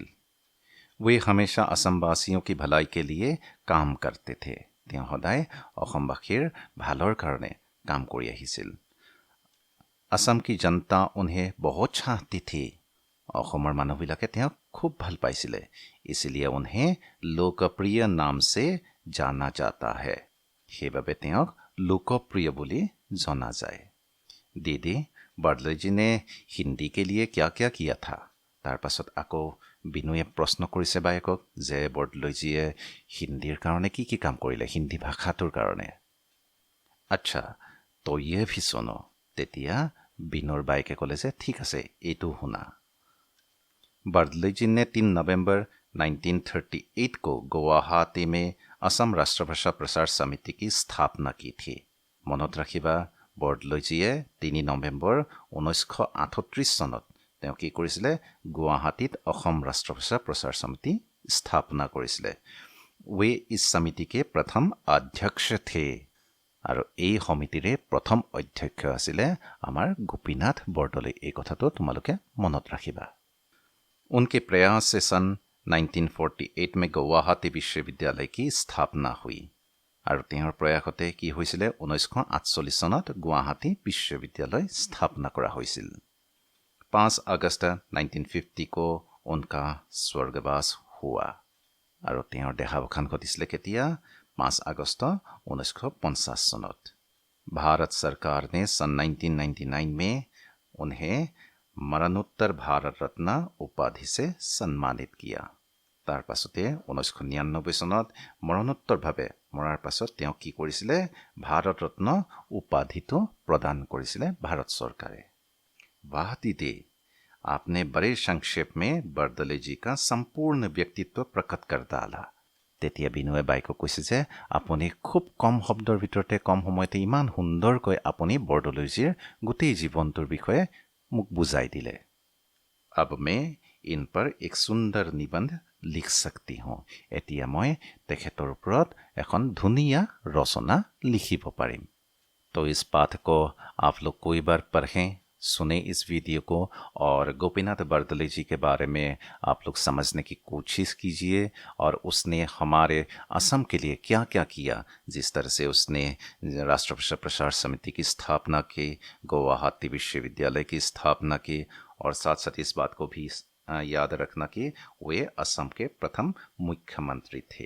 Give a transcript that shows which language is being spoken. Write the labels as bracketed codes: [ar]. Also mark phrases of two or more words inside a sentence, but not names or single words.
[hi] वे हमेशा असमवासियों की भलाई के लिए काम करते थे। [as] তেওঁ সদায় অসমবাসীৰ ভালৰ কাৰণে কাম কৰি আহিছিল। [hi] असम की जनता उन्हें बहुत चाहती थी। [as] অসমৰ মানুহবিলাকে তেওঁক খুব ভাল পাইছিলে। [hi] इसलिए उन्हें लोकप्रिय नाम से जाना जाता है। [as] সেইবাবে তেওঁক लोकप्रिय বুলি জনা যায়। [hi] दीदी बर्दले जी ने हिंदी के लिए क्या क्या किया था? [as] তাৰ পাছত আকৌ বিনুৱে প্ৰশ্ন কৰিছে বায়েকক যে বৰদলৈজীয়ে হিন্দীৰ কাৰণে কি কি কাম কৰিলে, হিন্দী ভাষাটোৰ কাৰণে। [hi] अच्छा तो ये भी सुनो। [as] তেতিয়া বিনুৰ বায়েকে ক'লে যে ঠিক আছে, এইটো শুনা। [hi] बर्दले जी ने 3 नवंबर 1938 को गुवाहाटी में असम राष्ट्रभाषा प्रसार समिति की स्थापना की थी। [as] মনত ৰাখিবা, বৰদলৈজীয়ে 3 নৱেম্বৰ 1938 চনত তেওঁ কি কৰিছিলে, গুৱাহাটীত অসম ৰাষ্ট্ৰভাষা প্ৰচাৰ সমিতি স্থাপনা কৰিছিলে। [hi] वे इस समिति के प्रथम अध्यक्ष थे। [as] আৰু এই সমিতিৰে প্ৰথম অধ্যক্ষ আছিলে আমাৰ গোপীনাথ বৰদলৈ। এই কথাটো তোমালোকে মনত ৰাখিবা। [hi] उनके प्रयास से सन 1948 में गुवाहाटी विश्वविद्यालय की स्थापना हुई। [as] আৰু তেওঁৰ প্ৰয়াসতে কি হৈছিলে, 1948 চনত গুৱাহাটী বিশ্ববিদ্যালয় স্থাপনা কৰা হৈছিল। [hi] 5 अगस्त 1950 को उनका स्वर्गवास हुआ। [as] আৰু তেওঁৰ দেহাৱসান ঘটিছিলে কেতিয়া, 5 আগষ্ট 1950 চনত। [hi] भारत सरकार ने सन 1999 में उन्हें मरणोत्तर भारत रत्न उपाधि से सम्मानित किया। [as] তাৰ পাছতে 1999 চনত মৰণোত্তৰভাৱে মৰাৰ পাছত তেওঁ কি কৰিছিলে, ভাৰত ৰত্ন উপাধিটো প্ৰদান কৰিছিলে ভাৰত চৰকাৰে। [hi] वाह दीदी, आपने बड़े संक्षेप में बर्दले जी का संपूर्ण व्यक्तित्व प्रकट कर डाला। [as] তেতিয়া বিনুৱে বায়েকক কৈছে যে আপুনি খুব কম শব্দৰ ভিতৰতে কম সময়তে ইমান সুন্দৰকৈ আপুনি বৰদলৈজীৰ গোটেই জীৱনটোৰ বিষয়ে মোক বুজাই দিলে। [hi] अब मैं इन पर एक सुंदर निबंध लिख सकती हूँ। [as] এতিয়া মই তেখেতৰ ওপৰত এখন ধুনীয়া ৰচনা লিখিব পাৰিম। [hi] तो इस पाठ को आप लोग कोई बार पढ़ें, सुने इस वीडियो को, और गोपीनाथ बरदले जी के बारे में आप लोग समझने की कोशिश कीजिए। और उसने हमारे असम के लिए क्या क्या किया, जिस तरह से उसने राष्ट्रभाषा प्रसार समिति की स्थापना की, गुवाहाटी विश्वविद्यालय की स्थापना की, और साथ साथ इस बात को भी याद रखना कि वे असम के प्रथम मुख्यमंत्री थे।